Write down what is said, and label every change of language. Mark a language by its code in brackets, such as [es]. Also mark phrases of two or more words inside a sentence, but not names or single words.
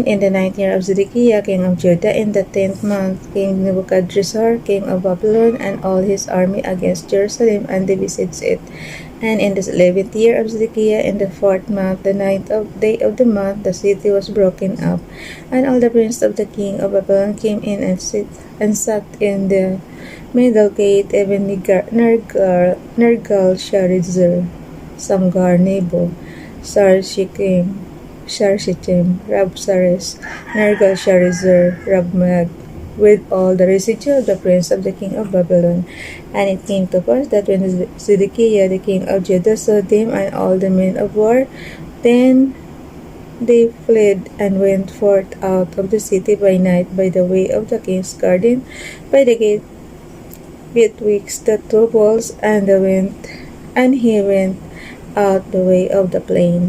[en] In the 9th year of Zedekiah king of Judah, in the 10th month, came Nebuchadrezzar king of Babylon and all his army against Jerusalem, and they besieged it. And in the 11th year of Zedekiah, in the 4th month, the 9th day of the month, the city was broken up, and all the princes of the king of Babylon came in and sat in the middle gate, even Nergal-Sharezer, Samgar, Nebo, Sarshitim, Rabsaris, Nergal-Sharezer, Rabmag, with all the residue of the prince of the king of Babylon. And it came to pass that when Zedekiah the king of Judah saw them and all the men of war, then they fled and went forth out of the city by night by the way of the king's garden, by the gate betwixt the two walls, and he went out the way of the plain.